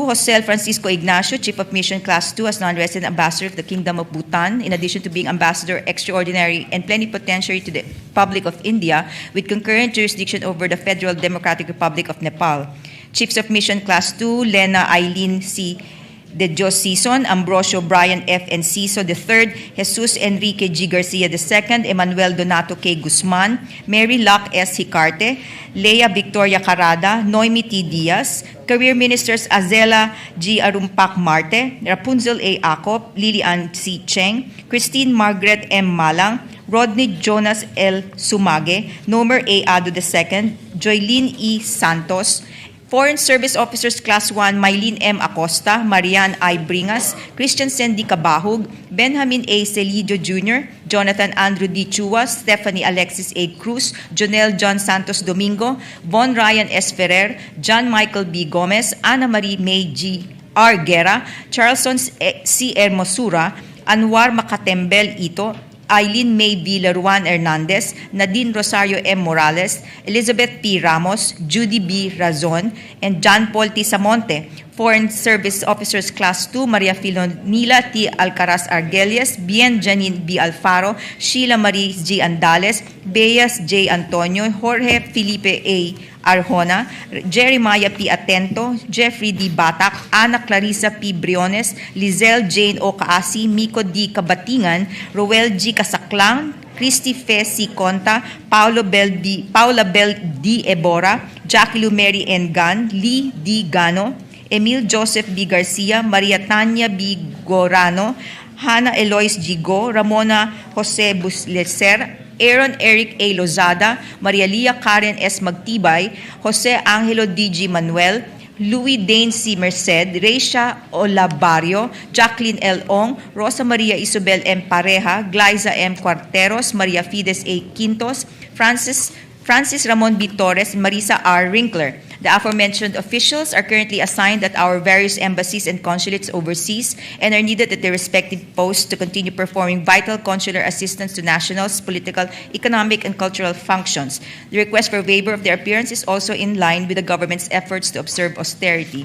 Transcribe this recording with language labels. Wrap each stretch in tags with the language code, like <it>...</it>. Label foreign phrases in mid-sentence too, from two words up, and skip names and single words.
<en>Jose Francisco Ignacio, Chief of Mission Class 2 as Non-Resident Ambassador of the Kingdom of Bhutan, in addition to being Ambassador Extraordinary and Plenipotentiary to the Republic of India, with concurrent jurisdiction over the Federal Democratic Republic of Nepal. Chiefs of Mission Class 2, Lena Eileen C. De Dios Sison, Ambrosio Brian F. Enciso III, Jesus Enrique G. Garcia II, Emmanuel Donato K. Guzman, Mary Locke S. Hicarte, Leia Victoria Carada, Noemi T. Diaz, Career Ministers Azela G. Arumpak Marte, Rapunzel A. Acop, Lilian C. Cheng, Christine Margaret M. Malang, Rodney Jonas L. Sumage, Nomer A. Ado II, Joylene E. Santos, Foreign Service Officers Class 1, Mylene M. Acosta, Marian I. Bringas, Christian Sandy Cabahug, Benjamin A. Celidio Jr., Jonathan Andrew D. Chua, Stephanie Alexis A. Cruz, Jonel John Santos Domingo, Von Ryan S. Ferrer, John Michael B. Gomez, Ana Marie May G. R. Guerra, Charleston C. Hermosura, Anwar Makatembel Ito, Eileen May Villaruan Hernandez, Nadine Rosario M. Morales, Elizabeth P. Ramos, Judy B. Razon, and John Paul T. Samonte. Foreign Service Officers Class 2, Maria Filonila T. Alcaraz Argelias, Bien Janine B. Alfaro, Sheila Marie G. Andales, Beas J. Antonio, Jorge Felipe A. Arjona, Jeremiah P. Atento, Jeffrey D. Batak, Ana Clarissa P. Briones, Lizelle Jane O. Kaasi, Miko D. Kabatingan, Roel G. Kasaklang, Christy Fe C. Conta, Paula Bell D. Ebora, Jackie Lu Mary N. Gan, Lee D. Gano, Emil Joseph B. Garcia, Maria Tanya B. Gorano, Hannah Eloise G. Go, Ramona Jose Buslecer, Aaron Eric A. Lozada, Maria Lia Karen S. Magtibay, Jose Angelo D.G. Manuel, Louis Dane C. Merced, Reisha Olabario, Jacqueline L. Ong, Rosa Maria Isabel M. Pareja, Glyza M. Cuarteros, Maria Fides A. Quintos, Francis Ramon B. Torres, and Marisa R. Rinkler. The aforementioned officials are currently assigned at our various embassies and consulates overseas and are needed at their respective posts to continue performing vital consular assistance to nationals, political, economic, and cultural functions. The request for waiver of their appearance is also in line with the government's efforts to observe austerity.</en>